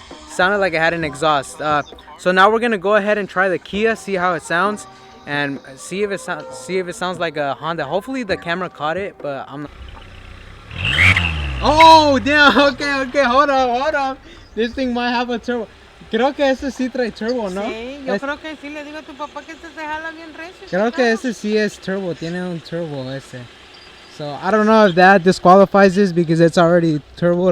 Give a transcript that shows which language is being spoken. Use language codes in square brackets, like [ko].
[en] Sounded like it had an exhaust. So now we're gonna go ahead and try the Kia, see how it sounds, and see if it sounds like a Honda. Hopefully the camera caught it, but I'm not. Oh damn, okay, hold on. This thing might have a turbo. [es] Creo que ese sí trae turbo, ¿no? Sí, yo creo que sí, le digo a tu papá que se jala bien recio. Creo que ese sí es turbo, tiene un turbo ese. [en] So I don't know if that disqualifies this because it's already turbo.